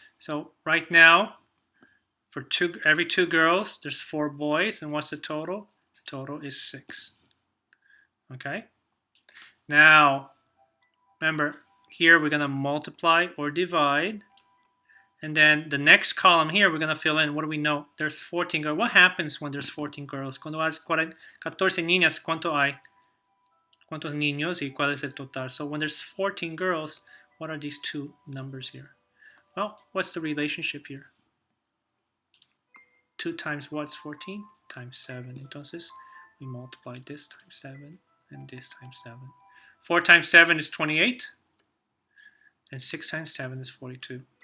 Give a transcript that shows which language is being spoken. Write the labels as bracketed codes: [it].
[en] So right now, for every 2 girls, there's 4 boys, and what's the total? The total is 6. Okay? Now, remember, here we're going to multiply or divide. And then the next column here, we're going to fill in, what do we know? There's 14 girls. What happens when there's 14 girls? [es] Cuando hay 14 niñas, ¿cuánto hay? ¿Cuántos niños y cuál es el total? [en] So when there's 14 girls, what are these 2 numbers here? Well, what's the relationship here? 2 times what's 14? Times 7. Entonces, we multiply this times 7 and this times 7. 4 times 7 is 28. And 6 times 7 is 42.